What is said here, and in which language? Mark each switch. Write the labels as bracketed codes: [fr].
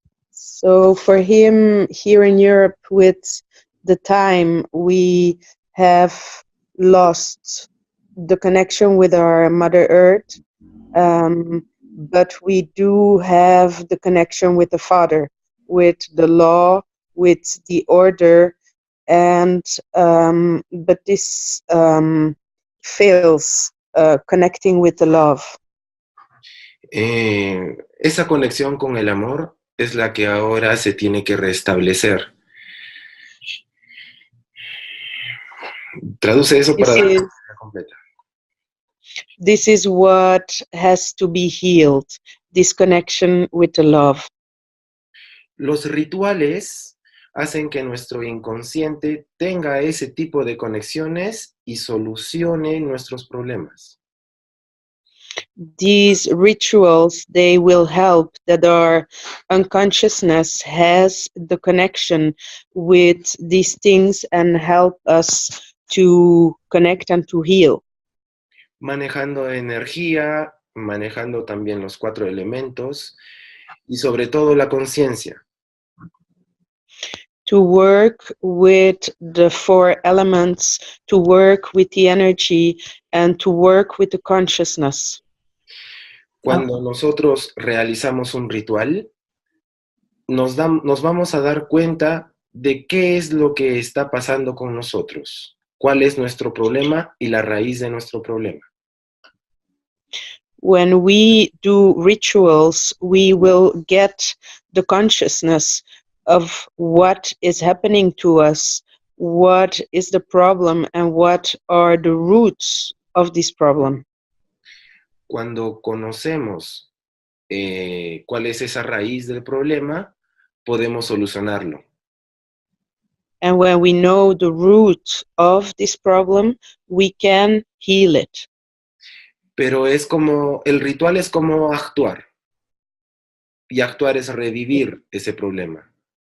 [en] So for him here in Europe, with the time, we have lost the connection with our Mother Earth, but we do have the connection with the Father, with the law, with the order, and but this fails connecting with the love. [es] Esa conexión con el amor es la que ahora se tiene que restablecer. Traduce eso para la completa. [en] This is what has to be healed, this connection with the love. [es] Los rituales hacen que nuestro inconsciente tenga ese tipo de conexiones y solucione nuestros problemas. [en] these rituals, they will help that our unconsciousness has the connection with these things and help us to connect and to heal. [es] Manejando energía, manejando también los cuatro elementos y sobre todo la conciencia. [en] To work with the 4 elements, to work with the energy, and to work with the consciousness. [es] Cuando nosotros realizamos un ritual, nos vamos a dar cuenta de qué es lo que está pasando con nosotros, cuál es nuestro problema y la raíz de nuestro problema. [en] When we do rituals, we will get the consciousness of what is happening to us, what is the problem, and what are the roots of this problem. [es] Cuando conocemos cuál es esa raíz del problema, podemos solucionarlo. [en] And when we know the root of this problem, we can heal it. [es] Pero el ritual es como actuar. Y actuar es revivir ese problema.